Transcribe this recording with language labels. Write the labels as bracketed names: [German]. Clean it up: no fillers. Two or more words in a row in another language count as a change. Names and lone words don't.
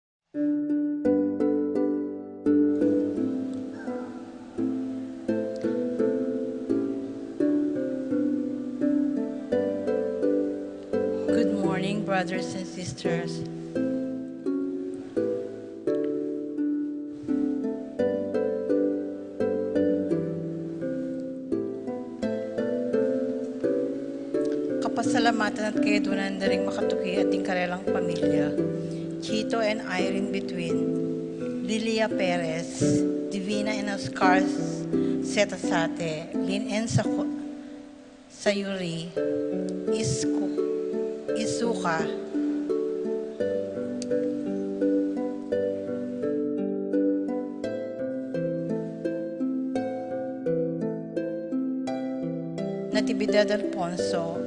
[English] Good morning, brothers and sisters. [Pampanga] Kapasalamatan at kaidunan na rin makatuki ating karelang pamilya. Chito and Irene between, Lilia Perez, Divina and Oscar Setasate, Lynn and Sayuri, Isuka, Natividad Alfonso,